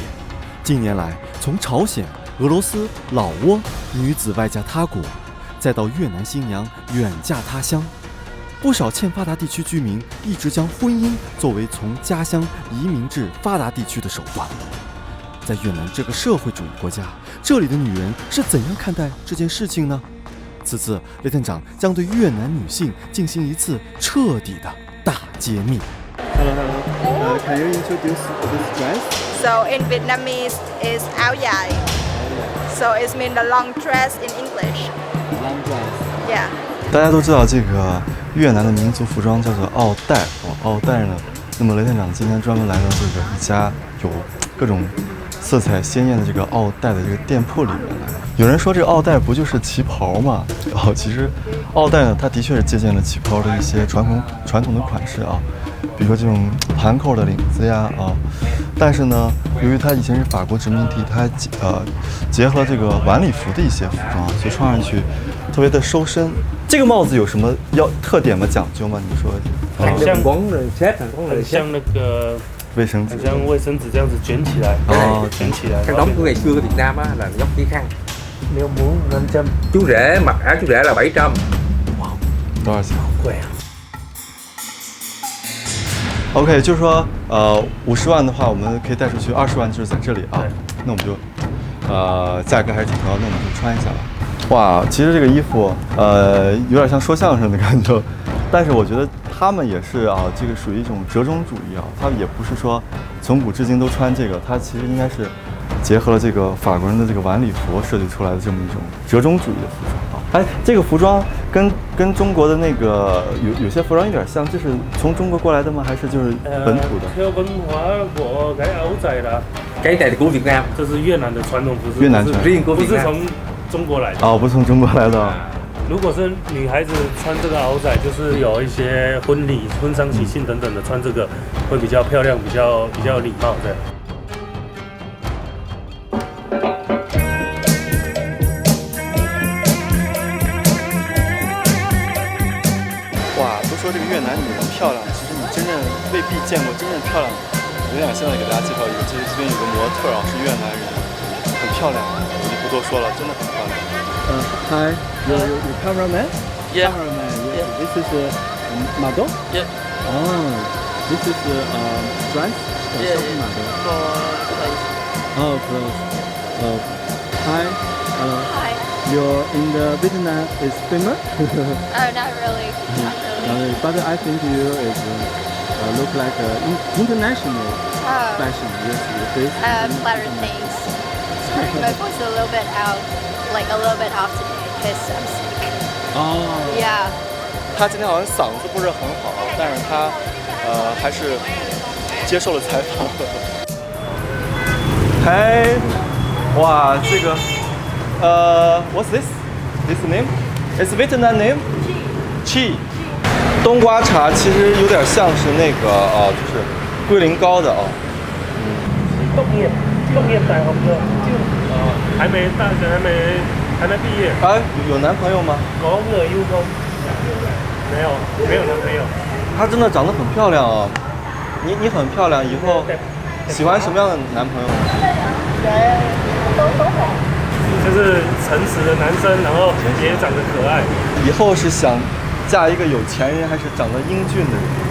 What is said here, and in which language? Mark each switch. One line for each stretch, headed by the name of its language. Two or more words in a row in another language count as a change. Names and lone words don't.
Chinese: 近年来，从朝鲜、俄罗斯、老挝女子外嫁他国，再到越南新娘远嫁他乡，不少欠发达地区居民一直将婚姻作为从家乡移民至发达地区的手段。在越南这个社会主义国家，这里的女人是怎样看待这件事情呢？此次雷探长将对越南女性进行一次彻底的大揭秘。
English: Hello. Can you introduce this dress? So in Vietnamese is
Vietnamese: áo dài.
English: So it means the long dress in English. Long dress. Yeah.
Chinese: 大家都知道这个越南的民族服装叫做奥黛奥黛呢。那么雷探长今天专门来到这个一家有各种色彩鲜艳的这个奥黛的这个店铺里面来。有人说这个奥黛不就是旗袍吗？其实奥黛呢，它的确是借鉴了旗袍的一些传统的款式啊，比如说这种盘扣的领子呀但是呢，由于它以前是法国殖民地，它结合了这个晚礼服的一些服装，所以穿上去特别的收身。这个帽子有什么特点吗？讲究吗？你说？很像那个卫生纸，像卫生纸这样子卷起来，卷起来。
Vietnamese: Khăn đóng của ngày xưa của Việt Nam á là dốc cái khăn. Nếu muốn 500. Chú rể mặc áo chú rể là 700.
Chinese: 多少钱？贵啊。 OK， 就是说，50万的话，我们可以带出去，20万就是在这里啊。那我们就，价格还是挺高，那我们就穿一下吧。哇，其实这个衣服，有点像说相声的感觉，但是我觉得他们也是这个属于一种折中主义他们也不是说从古至今都穿这个，它其实应该是结合了这个法国人的这个晚礼服设计出来的这么一种折中主义的服装这个服裝跟中国的那个有些服裝有点像，这是从中国过来的吗？还是就是本土的？
Vietnamese: theo文化 của cái áo dài là Cái này thì của Việt Nam.
Chinese: 这是越南的传统服饰，越南传
Vietnamese: riêng của
Chinese: 不
Vietnamese: Việt
Chinese: 是
Vietnamese: Nam.
Chinese: 从中国来的。不是从中国来的。如果是女孩子穿这个袄仔，就是有一些婚礼、婚丧喜庆等等的，穿这个会比较漂亮，比较有礼貌的。哇，都说这个越南女人漂亮，其实你真正未必见过真正漂亮的。我想现在给大家介绍一个，这边有个模特是越南人，很漂亮，我就不多说了，真的很漂亮。
English: Hi, your cameraman? Yeah. Cameraman. Yeah. This is model? Yeah. Oh, this is dress? Yeah, Shopping model. For place. Oh, clothes. Hi. Hi. You're in the Vietnam is famous? Oh, not really. Not really. But I think you is look like international fashion. Yes, your face. Flatter things. Sorry, my voice is a little bit out, like a little bit off today because I'm sick. Oh. Yeah.
Chinese: 他今天好像嗓子不是很好，但是他还是接受了采访。嘿，哇，这个
English: what's this? This name? It's Vietnam name? Chi.
Chinese: 冬瓜茶其实有点像是那个就是龟苓膏的
Vietnamese: tốt nghiệp đại học rồi chứ
Chinese: 还没毕业。有男朋友吗？
Vietnamese: có người yêu không？
Chinese: 没有男朋友。她真的长得很漂亮你很漂亮，以后喜欢什么样的男朋友？就是诚实的男生，然后也长得可爱。以后是想嫁一个有钱人，还是长得英俊的人？